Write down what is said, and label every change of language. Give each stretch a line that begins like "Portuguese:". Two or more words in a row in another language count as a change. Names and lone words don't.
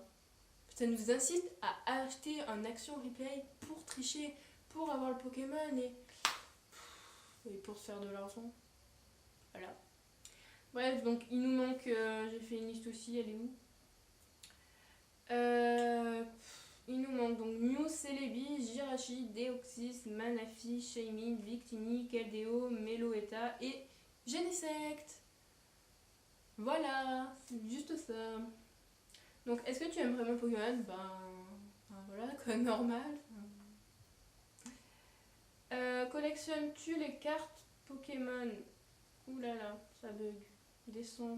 French: Ça nous incite à acheter un action replay pour tricher, pour avoir le Pokémon et pour se faire de l'argent. Voilà. Bref, donc il nous manque. J'ai fait une liste aussi, elle est où? Il nous manque donc Mew, Celebi, Jirachi, Deoxys, Manafi, Shaymin, Victini, Keldeo, Meloetta et Genesect. Voilà, c'est juste ça. Donc, est-ce que tu aimes vraiment Pokémon? Voilà, quoi, normal. Collectionnes-tu les cartes Pokémon? Ouh là là, ça bug. Descends.